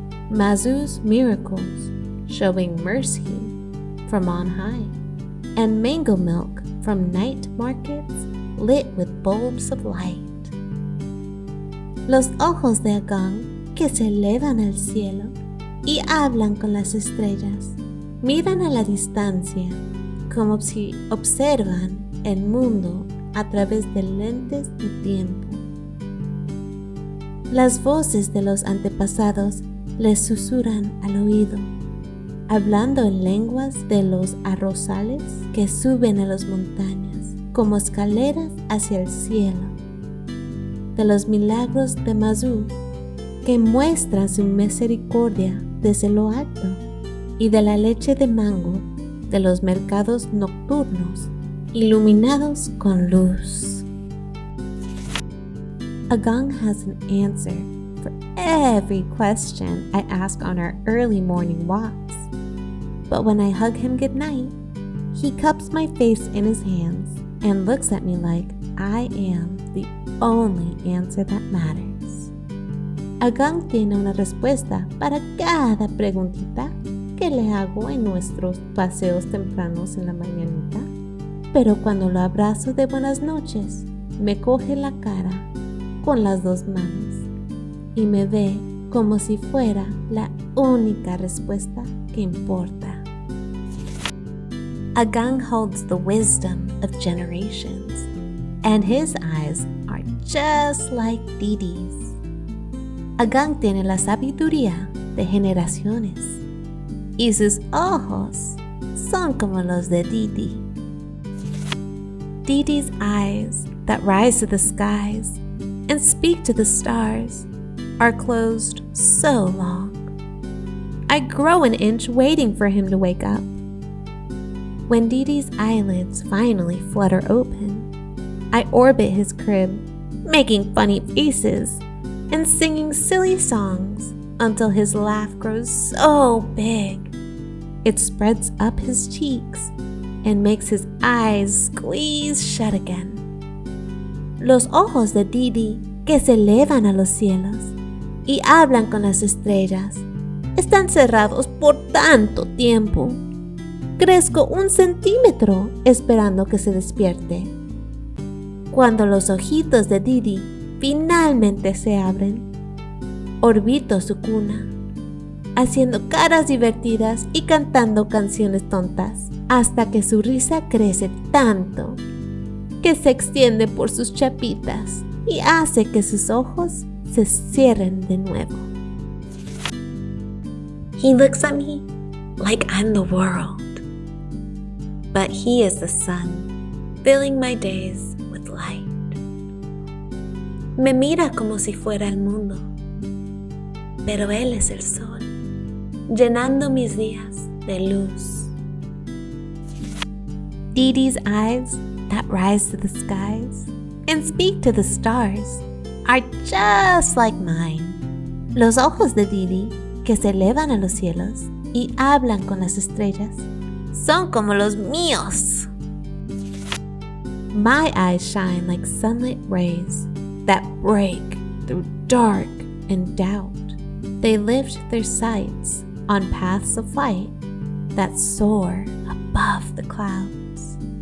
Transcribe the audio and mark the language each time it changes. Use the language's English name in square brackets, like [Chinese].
[English] Mazu's miracles, showing mercy from on high, and mango milk from night markets lit with bulbs of light. [Spanish] Los ojos de Agong, que se elevan al cielo y hablan con las estrellas, miran a la distancia como si observan el mundo a través de lentes de tiempo. Las voces de los antepasados les susurran al oído, hablando en lenguas de los arrozales que suben a las montañas como escaleras hacia el cielo, de los milagros de Mazu que muestran su misericordia desde lo alto, y de la leche de mango de los mercados nocturnos iluminados con luz. [English] Agong has an answer for every question I ask on our early morning walks. But when I hug him goodnight, he cups my face in his hands and looks at me like I am the only answer that matters. [Spanish] Agong tiene una respuesta para cada preguntita que le hago en nuestros paseos tempranos en la mañanita, pero cuando lo abrazo de buenas noches, me coge la cara con las dos manos y me ve como si fuera la única respuesta que importa. [English] Agong holds the wisdom of generations, and his eyes are just like Didi's. [Spanish] Agong tiene la sabiduría de generaciones, y sus ojos son como los de Didi. [English] Didi's eyes that rise to the skies and speak to the stars are closed so long. I grow an inch waiting for him to wake up. When Didi's eyelids finally flutter open, I orbit his crib, making funny faces and singing silly songs until his laugh grows so big it spreads up his cheeks and makes his eyes squeeze shut again. [Spanish] Los ojos de Didi, que se elevan a los cielos y hablan con las estrellas, están cerrados por tanto tiempo. Crezco 1 centímetro esperando que se despierte. Cuando los ojitos de Didi finalmente se abren, orbito su cuna, haciendo caras divertidas y cantando canciones tontas, hasta que su risa crece tanto que se extiende por sus chapitas y hace que sus ojos se cierren de nuevo. [English] He looks at me like I'm the world, but he is the sun, filling my days with light. [Spanish] Me mira como si fuera el mundo, pero él es el sol, llenando mis días de luz. [English] Didi's eyes that rise to the skies and speak to the stars are just like mine. [Spanish] Los ojos de Didi, que se elevan a los cielos y hablan con las estrellas, son como los míos. [English] My eyes shine like sunlit rays that break through dark and doubt. They lift their sights on paths of light that soar above the clouds.